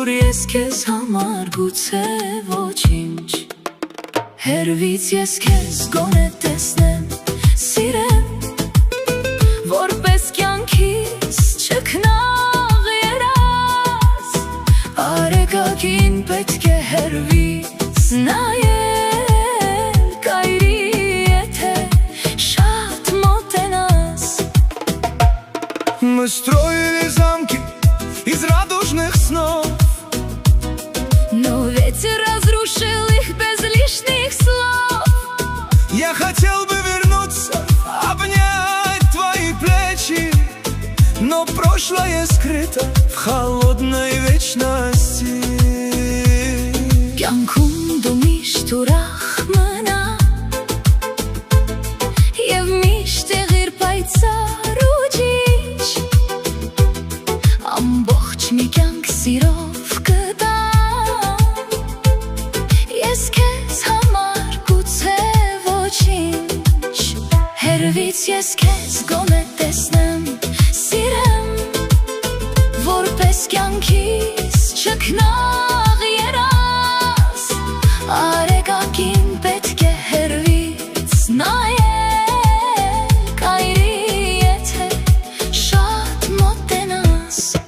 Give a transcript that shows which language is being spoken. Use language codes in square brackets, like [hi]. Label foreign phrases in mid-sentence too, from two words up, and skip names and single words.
[hy] Ես քեզ համար գուցե ոչինչ Հերվից ես քեզ գոնե տեսնեմ, սիրեմ Որպես կյանքիս չքնաղ երազ Արեգակին պետք է հերվից նայել Կայրի եթե շատ մոտենաս [ru] Мы строили замки из радужных снов Но ветер разрушил их без лишних слов Я хотел бы вернуться, обнять твои плечи Но прошлое скрыто в холодной вечности [hy] Կյանքում դու միշտ ուրախ մնա Եվ միշտ եղիր պայծառ ու ճիչ Ամբողջ մի կյանք սիրով կտամ Ես քեզ համար գուցե ոչինչ Հերվից ես քեզ գոնե տեսնեմ, սիրեմ Որպես կյանքիս չքնաղ երազ Արեգակին պետք է հերվից նայել Կայրի եթե շատ մոտենաս